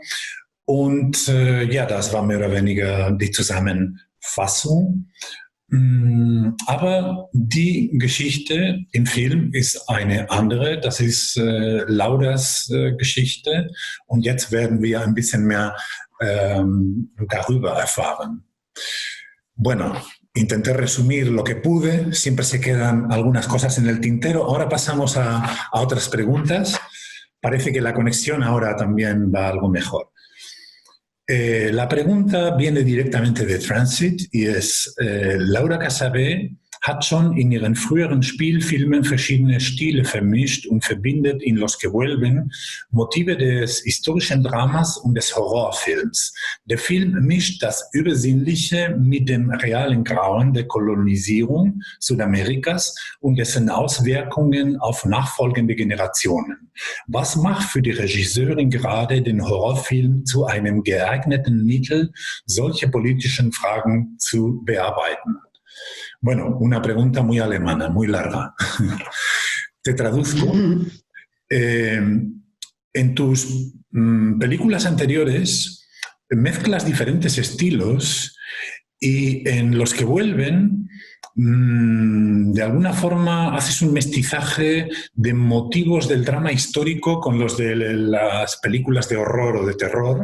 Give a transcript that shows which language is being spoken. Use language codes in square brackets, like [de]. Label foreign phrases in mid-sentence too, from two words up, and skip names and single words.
[de] Und das war mehr oder weniger die Zusammenfassung. Aber die Geschichte im Film ist eine andere. Das ist Lauras Geschichte. Und jetzt werden wir ein bisschen mehr darüber erfahren. [es] Bueno, intenté resumir lo que pude. Siempre se quedan algunas cosas en el tintero. Ahora pasamos a otras preguntas. Parece que la conexión ahora también va algo mejor. La pregunta viene directamente de Transit y es, [de] Laura Casabé hat schon in ihren früheren Spielfilmen verschiedene Stile vermischt und verbindet in Los que vuelven Motive des historischen Dramas und des Horrorfilms. Der Film mischt das Übersinnliche mit dem realen Grauen der Kolonisierung Südamerikas und dessen Auswirkungen auf nachfolgende Generationen. Was macht für die Regisseurin gerade den Horrorfilm zu einem geeigneten Mittel, solche politischen Fragen zu bearbeiten? [es] Bueno, una pregunta muy alemana, muy larga. Te traduzco. En tus películas anteriores mezclas diferentes estilos y en Los que vuelven, de alguna forma haces un mestizaje de motivos del drama histórico con los de las películas de horror o de terror.